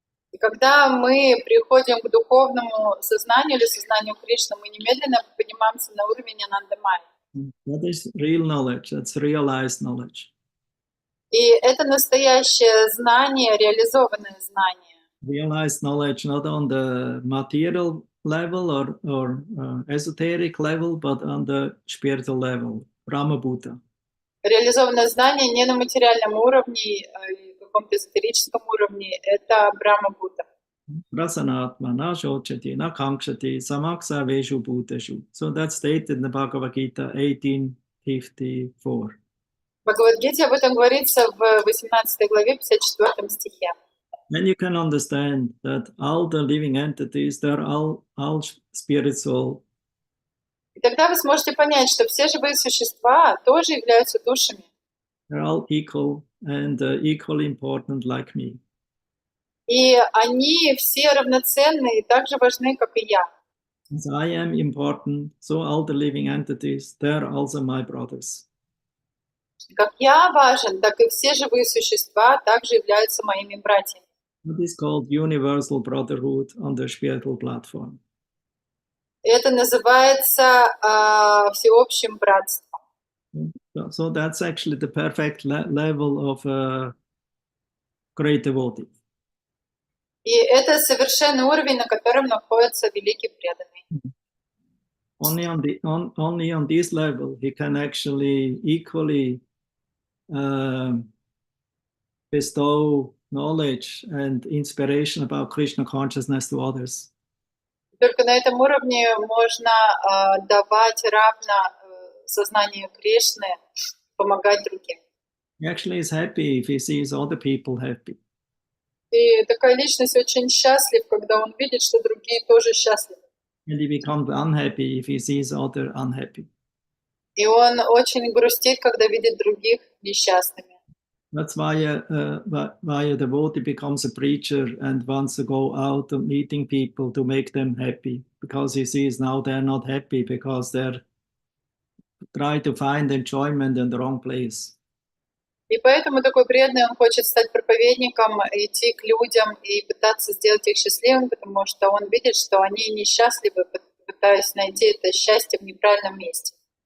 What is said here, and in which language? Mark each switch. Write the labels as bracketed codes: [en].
[ru] И когда мы приходим к духовному сознанию или сознанию Кришны, мы немедленно поднимаемся на уровень анандамая. [en] That is real knowledge, that's realized knowledge. [ru] И это настоящее знание, реализованное знание. [en] Realized knowledge not on the material level or esoteric level, but on the spiritual level, Brahma-bhuta. [ru] Реализованное знание не на материальном уровне, каком-то эзотерическом уровне, это Брахма-бхута. [sa] Prasanatma na shochati na kankshati samaksa veshu bhuteshu. [en] So that's stated in the Bhagavad Gita 18:54. [ru] В Бхагавад-гите об этом говорится в 18 главе, 54 стихе. [en] Then you can understand that all the living entities, they're all spiritual. [ru] И тогда вы сможете понять, что все живые существа тоже являются душами. [en] They're all equal and equally important like me. [ru] И они все равноценны и так же важны, как и я. [en] As I am important, so all the living entities, they're also my brothers. [ru] Как я важен, так и все живые существа также являются моими братьями. [en] What is called universal brotherhood on the spiritual platform. [ru] Это называется всеобщим братством. [en] So that's actually the perfect level of a great devotee. [ru] И это совершенный уровень, на котором находится великий преданный. [en] Only on this level he can actually equally bestow knowledge and inspiration about Krishna consciousness to others. [ru] Только на этом уровне можно давать равно сознанию Кришны, помогать другим. [en] He actually is happy if he sees other people happy. [ru] И такая личность очень счастлив, когда он видит, что другие тоже счастливы. [en] And he becomes unhappy if he sees other unhappy. [ru] И он очень грустит, когда видит других несчастными. [en] That's why a devotee becomes a preacher and wants to go out and meeting people to make them happy, because he sees now they're not happy because they're trying to find enjoyment in the wrong place. [ru] И поэтому такой преданный, он хочет стать проповедником, идти к людям и пытаться сделать их счастливыми, потому что он видит, что они несчастливы, пытаясь найти это счастье в неправильном месте.